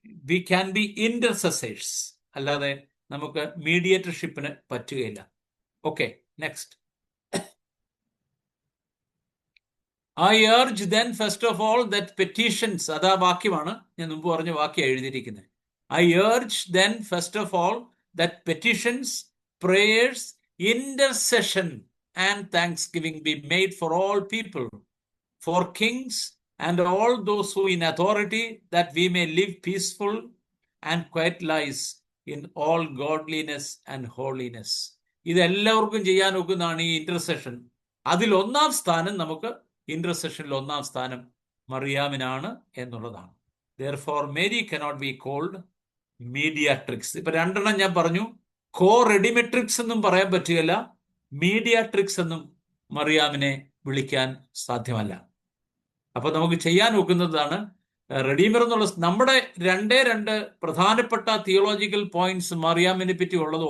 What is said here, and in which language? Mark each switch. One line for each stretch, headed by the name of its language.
English: we can be intercessors,
Malayalam: അല്ലാതെ നമുക്ക് മീഡിയേറ്റർഷിപ്പിന് പറ്റുകയില്ല.
English: Okay, next. I urge then first of all that petitions,
Malayalam: അതാ വാക്യമാണ്, ഞാൻ മുമ്പ് പറഞ്ഞ വാക്യം എഴുതിയിരിക്കുന്നത്.
English: I urge then first of all that petitions, prayers, intercession and thanksgiving be made for all people, for kings and all those who in authority, that we may live peaceful and quiet lives in all godliness and holiness.
Malayalam: ഇതെല്ലാവർക്കും ചെയ്യാൻ ഒക്കുന്നതാണ് ഈ intercession. അതിൽ ഒന്നാം സ്ഥാനം, നമുക്ക് ഇന്റർസെഷനിൽ ഒന്നാം സ്ഥാനം മറിയാമിനാണ് എന്നുള്ളതാണ്.
English: Therefore Mary cannot be called mediatrix.
Malayalam: ഇപ്പൊ 2 ഞാൻ പറഞ്ഞു. co-redemptrix എന്നും പറയാൻ പറ്റുകയില്ല, മീഡിയാട്രിക്സ് എന്നും മറിയാമിനെ വിളിക്കാൻ സാധ്യമല്ല. അപ്പൊ നമുക്ക് ചെയ്യാൻ ഒക്കുന്നതാണ് റെഡീമർ എന്നുള്ള. നമ്മുടെ 2 പ്രധാനപ്പെട്ട തിയോളജിക്കൽ പോയിന്റ്സ് മറിയാമിനെ പറ്റി ഉള്ളത്.